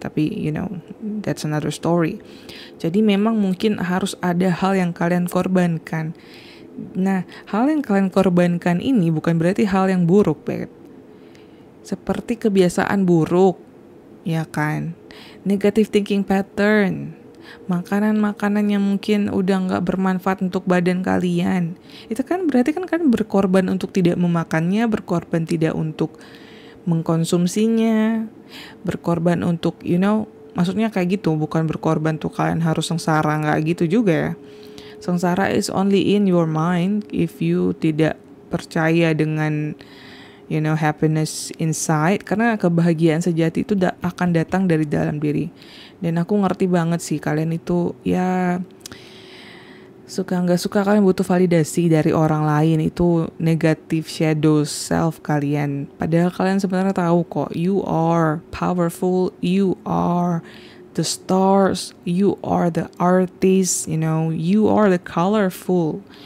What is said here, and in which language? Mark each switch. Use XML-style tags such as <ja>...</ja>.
<id>Tapi</id> <en>you know, that's another story.</en> <id>Jadi memang mungkin harus ada hal yang kalian korbankan. Nah, hal yang kalian korbankan ini bukan berarti hal yang buruk, Beb. Seperti kebiasaan buruk, ya kan?</id> <en>Negative thinking pattern,</en> <id>makanan-makanan yang mungkin udah gak bermanfaat untuk badan kalian. Itu kan berarti kan kalian berkorban untuk tidak memakannya, berkorban tidak untuk mengkonsumsinya, berkorban untuk</id> <en>you know,</en> <id>maksudnya kayak gitu. Bukan berkorban tuh kalian harus sengsara, gak gitu juga ya. Sengsara</id> <en>is only in your mind if you</en> <id>tidak percaya dengan</id> <en>you know, happiness inside,</en> <id>karena kebahagiaan sejati itu akan datang dari dalam diri. Dan aku ngerti banget sih kalian itu ya, suka nggak suka kalian butuh validasi dari orang lain. Itu negative shadow self kalian, padahal kalian sebenarnya tahu kok,</id> <en>you are powerful, you are the stars, you are the artist, you know, you are the colorful.</en>